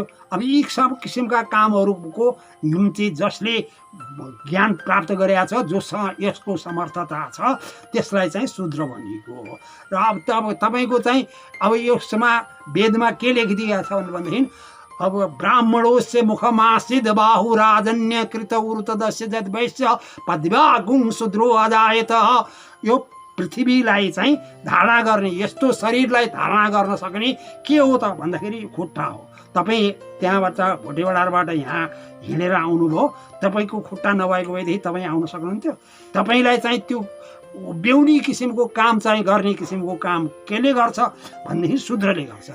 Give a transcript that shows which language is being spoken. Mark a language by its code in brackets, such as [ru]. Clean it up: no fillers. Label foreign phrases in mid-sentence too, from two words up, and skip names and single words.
[ne] अब यी सब किसिमका कामहरूको निम्ति जसले ज्ञान प्राप्त गरेका छ, जोसँग यसको समर्थता छ, त्यसलाई चाहिँ शूद्र भनिएको हो। र अब तपाईँको चाहिँ अब यसमा वेदमा के लेखिदिएको छ भनेदेखि अब [sa] ब्राह्मणोस्य मुखमासिद बाहु राजन्य कृत उरुतदस्य जद वैश्य पद्वागुं शूद्रो अजायत। [ne] यो पृथ्वीलाई चाहिँ धारणा गर्ने, यस्तो शरीरलाई धारणा गर्न सक्ने के हो त भन्दाखेरि खुट्टा हो। तपाईँ त्यहाँबाट भोटेबडारबाट यहाँ हिँडेर आउनुभयो, तपाईँको खुट्टा नभएको भएदेखि तपाईँ आउन सक्नुहुन्थ्यो? तपाईँलाई चाहिँ त्यो बेहुनी किसिमको काम चाहिँ गर्ने किसिमको काम केले गर्छ भनेदेखि शूद्रले गर्छ।